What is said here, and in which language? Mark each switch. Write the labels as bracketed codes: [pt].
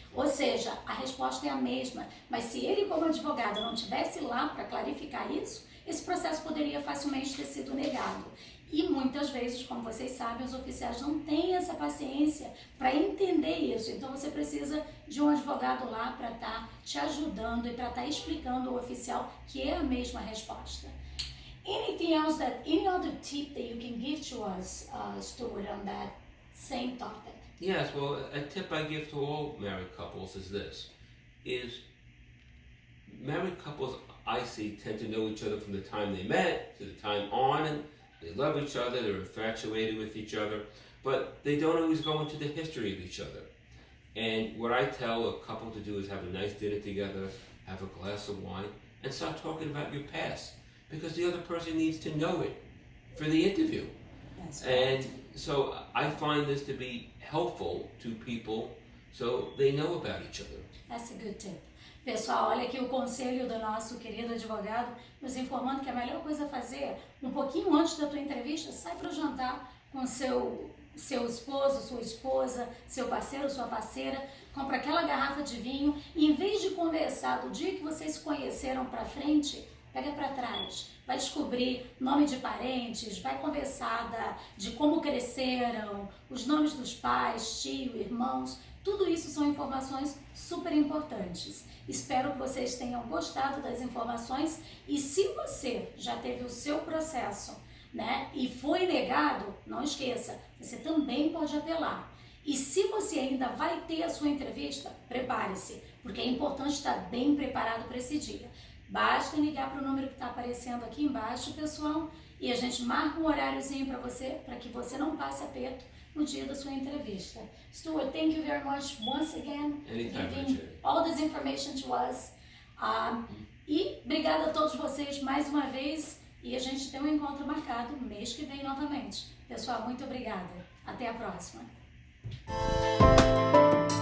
[pt] Ou seja, a resposta é a mesma, mas se ele, como advogado, não tivesse lá para clarificar isso, esse processo poderia facilmente ter sido negado. E muitas vezes, como vocês sabem, os oficiais não têm essa paciência para entender isso. Então você precisa de um advogado lá para estar te ajudando e para estar explicando ao oficial que é a mesma resposta. [en] Any other tip that you can give to us, Stuart, on that same topic? Yes, well, a tip I give to all married couples is this, is married couples, I see, tend to know each other from the time they met to the time on, and they love each other, they're infatuated with each other, but they don't always go into the history of each other. And what I tell a couple to do is have a nice dinner together, have a glass of wine, and start talking about your past, because the other person needs to know it for the interview. That's right. And so I find this to be helpful to people so they know about each other. That's a good tip. [pt] Pessoal, olha aqui o conselho do nosso querido advogado, nos informando que a melhor coisa a fazer, um pouquinho antes da tua entrevista, sai para o jantar com seu esposo, sua esposa, seu parceiro, sua parceira, compra aquela garrafa de vinho e em vez de conversar do dia que vocês se conheceram para frente, pega para trás, vai descobrir nome de parentes, vai conversar de como cresceram, os nomes dos pais, tio, irmãos, tudo isso são informações super importantes. Espero que vocês tenham gostado das informações e se você já teve o seu processo, né, e foi negado, não esqueça, você também pode apelar. E se você ainda vai ter a sua entrevista, prepare-se, porque é importante estar bem preparado para esse dia. Basta ligar para o número que está aparecendo aqui embaixo, pessoal, e a gente marca um horáriozinho para você, para que você não passe aperto no dia da sua entrevista. [en] Stuart, thank you very much once again for giving all this information to us. [pt] E obrigada a todos vocês mais uma vez e a gente tem um encontro marcado mês que vem novamente. Pessoal, muito obrigada. Até a próxima.